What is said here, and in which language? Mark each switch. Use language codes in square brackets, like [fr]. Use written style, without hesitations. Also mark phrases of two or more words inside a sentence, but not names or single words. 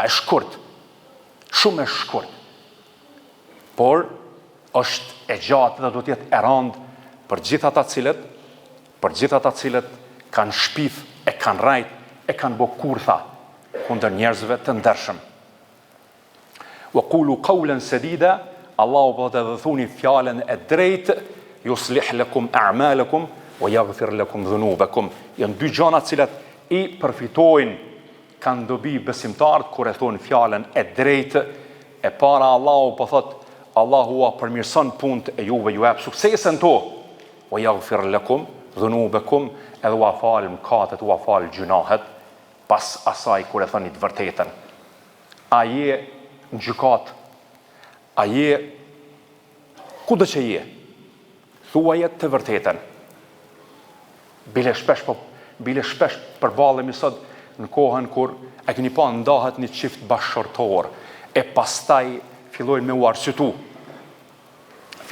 [sq] E shkurt, shumë e shkurt. Por është e gjatë dhe do të jetë e rëndë për gjithë ata cilët kanë shpif, e kanë rajt, e kanë bo kurtha kundër njerëzve të ndershëm. [ar] وقولوا قولا سديدا, [sq] Allahu po të thuni fjalën e drejtë, [ar] يصلح لكم أعمالكم ويغفر لكم ذنوبكم. [sq] Janë dy gjëra të cilat i përfitojnë, kanë dobi besimtarët kur e thonë fjalën e drejtë. E para Allahu po thot, Allahu ua përmirëson punët e juve, ju jap suksesen to. [ar] ويغفر لكم ذنوبكم, [sq] edhe ua fal mëkatet, ua fal gjunahet, pas asaj kur e thoni të vërtetën. A je në gjykat, a je kudo që je, thuaje të vërtetën. Bile shpesh përballemi sot në kohën kur e keni pa ndahet një çift bashkëshortor, e pastaj fillojnë me u arsyetu.